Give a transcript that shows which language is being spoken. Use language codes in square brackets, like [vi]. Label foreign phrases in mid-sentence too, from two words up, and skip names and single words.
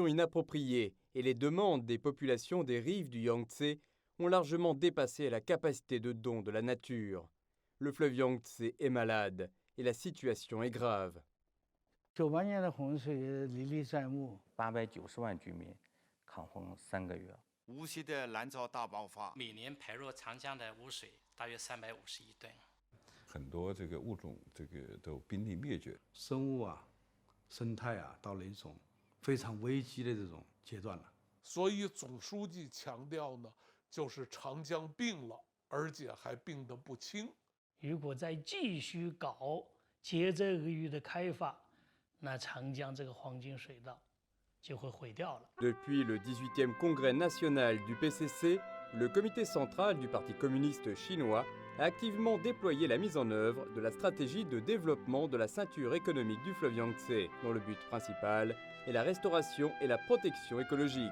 [fr] inappropriée et les demandes des populations des rives du Yangtze ont largement dépassé la capacité de don de la nature. Le fleuve Yangtze est malade et la situation est grave. [zh] 98 年的洪水历历在目，890万居民抗洪3个月。无锡的蓝潮大爆发，每年排入长江的污水大约350亿吨，很多这个物种都濒临灭绝，生物生态到了一种非常危机的这种阶段了。所以总书记强调呢，就是长江病了，而且还病得不轻。如果再继续搞接着俄语的开发，那长江这个黄金水道 [fr] Depuis le 18e congrès national du PCC, le comité central du Parti communiste chinois a activement déployé la mise en œuvre de la stratégie de développement de la ceinture économique du fleuve Yangtze, dont le but principal est la restauration et la protection écologique.